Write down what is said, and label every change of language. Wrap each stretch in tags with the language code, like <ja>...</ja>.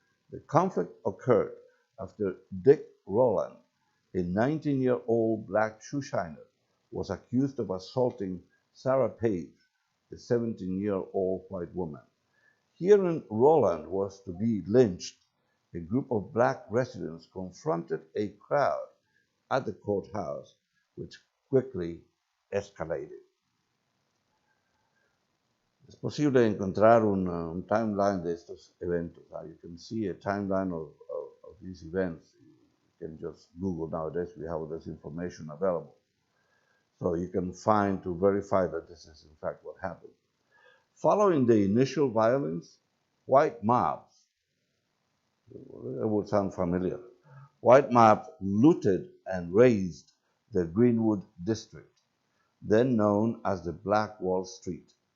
<en>The conflict occurred after Dick Rowland, a 19-year-old black shoeshiner, was accused of assaulting Sarah Page, a 17-year-old white woman. Hearing Rowland was to be lynched, a group of black residents confronted a crowd at the courthouse, which quickly escalated.</en> <es>Es posible encontrar un timeline de estos eventos.</es> <en>You can see a timeline of these events. You can just Google nowadays, we have this information available. So you can find to verify that this is in fact what happened. Following the initial violence, white mobs, it would sound familiar, white mobs looted and razed the Greenwood district, then known as the Black Wall Street.</en>